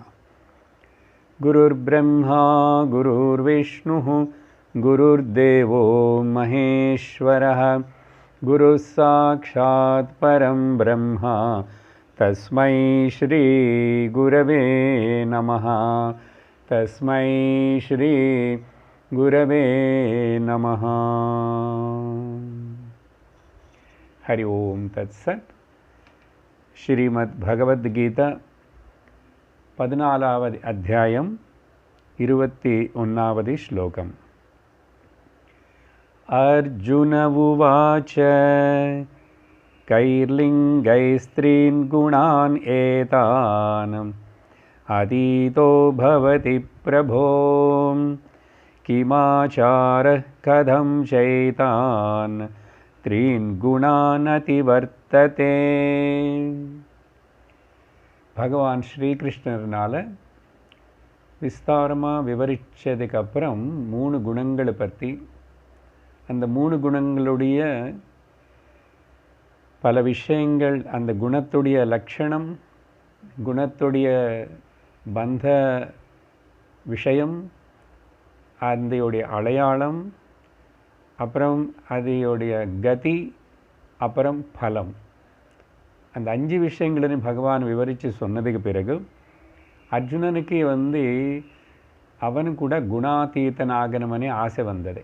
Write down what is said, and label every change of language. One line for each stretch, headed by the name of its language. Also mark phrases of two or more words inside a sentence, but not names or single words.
Sanskrit: गुरुर्ब्रह्मा गुरुर्विष्णुः गुरुर्देवो महेश्वरः गुरुः साक्षात् परं ब्रह्म तस्मै श्री गुरवे नमः। तस्मै श्री गुरवे नमः। हरि ओम तत्सत्।
Tamil: श्रीमद् भगवद गीता 14வது அத்தியாயம் 21வது श्लोकम्।
Sanskrit: अर्जुन उवाच कैर्लिङ्गैस्त्रीन् गुणान् एतान् अतीतो भवति प्रभो किमाचारः कथं चैतान् त्रीन् गुणान् अतिवर्तते।
Tamil: भगवान श्री कृष्णरनाल விஸ்தாரமாக விவரித்ததுக்கப்புறம் 3 குணங்களை பற்றி, அந்த 3 குணங்களுடைய பல விஷயங்கள், அந்த குணத்துடைய லட்சணம், குணத்துடைய பந்த விஷயம், அதோடைய அடையாளம், அப்புறம் அதோடைய கதி, அப்புறம் பலம், அந்த 5 விஷயங்களையும் பகவான் விவரித்து சொன்னதுக்கு பிறகு அர்ஜுனனுக்கு அவனு கூட குணாதீதனாகணுமனே ஆசை வந்தது.